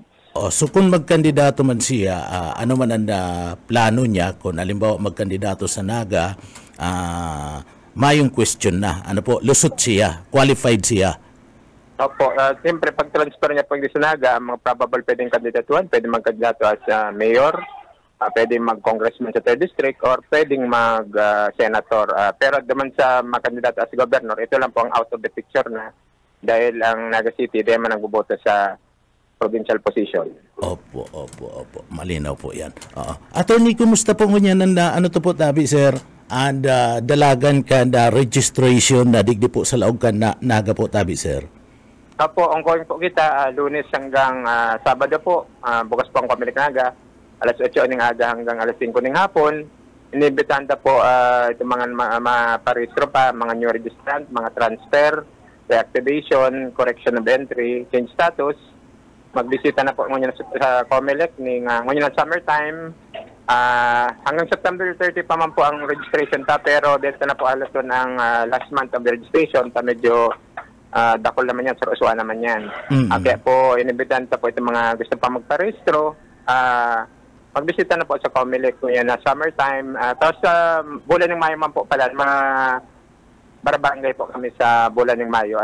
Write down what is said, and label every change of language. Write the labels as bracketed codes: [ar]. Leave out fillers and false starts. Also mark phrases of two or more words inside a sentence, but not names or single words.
[tl] So kung magkandidato man siya, ano man ang plano niya, kung halimbawa magkandidato sa Naga, mayong question na, ano po, lusot siya, qualified siya. Opo, siyempre pag transfer niya pag sa Naga, ang mga probable pwedeng kandidatuan, pwedeng magkandidato as mayor, pwedeng mag-congressman sa 3rd district, or pwedeng mag-senator. Pero naman sa mga kandidato as governor, ito lang po ang [en] out of the picture [tl] na dahil ang Naga City, di man nagboboto sa provincial position. Opo. Malinaw po yan. [bik] Attorney, kumusta po ngunyan ano to po tabi, sir? And dalagan ka na registration na digdi po sa laog ka na Naga po tabi, sir? [tl] Opo, ongoing po kita, Lunes hanggang Sabado po. Bukas po ang Comelec Naga. Alas 8 ng aga hanggang alas 5 ng hapon. Inibitahan po itong mga parehistro pa, mga [en] new registrant, [tl] mga transfer, reactivation, [en] correction of entry, change status. [tl] Magbisita na po ngayon sa Comelec ngayon na summertime. [bik] Hanggang September 30 pa man po ang registration ta, pero dito na po alas doon ang [en] last month of the registration [bik] ta, medyo dakol naman yan, sarusuan naman yan. [tl] Kaya po inibitahan po itong mga gusto pa magparehistro. Magbisita na po sa Comelec ngayon na summertime. [bik] Tapos sa bulan ng Mayo man po pala, mga barangay po kami sa bulan ng Mayo.